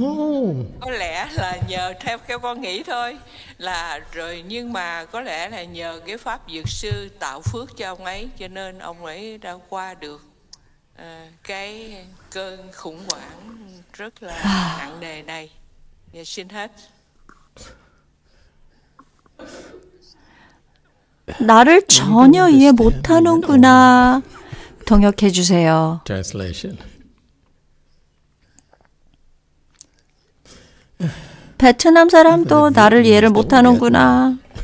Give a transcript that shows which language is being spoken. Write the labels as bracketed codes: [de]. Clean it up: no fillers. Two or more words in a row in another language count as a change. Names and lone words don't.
[vi] Có lẽ là nhờ, theo con nghĩ thôi, là rồi, nhưng mà có lẽ là nhờ cái pháp dược sư tạo phước cho ông ấy, cho nên ông ấy đã qua được cái cơn khủng hoảng rất là nặng nề này. Dạ, xin hết. [ko] 나를 전혀 이해 못하는구나. 통역해 주세요. [en] Translation. [ko] 베트남 사람도 나를 이해를 못하는구나.